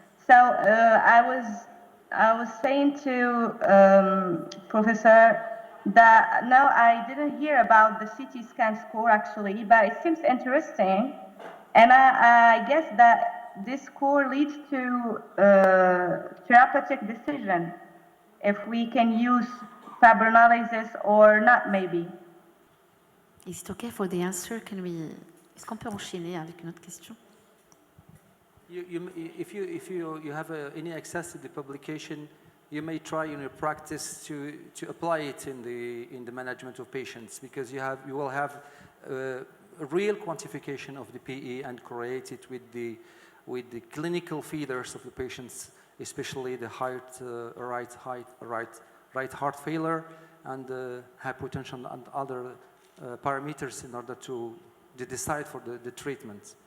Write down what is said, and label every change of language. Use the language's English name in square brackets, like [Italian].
[English] So I was saying to Professor that no, I didn't hear about the CT scan score actually, but it seems interesting, and I guess that this score leads to therapeutic decision if we can use faible analysis or not, maybe. Is it okay for the answer? [French] Est-ce qu'on peut enchaîner avec une autre question? [English] If you have any access to the publication, you may try in your practice to apply it in the management of patients, because you will have a real quantification of the PE and correlate it with the clinical features of the patients, especially the right heart failure and hypotension and other parameters in order to decide for the treatment.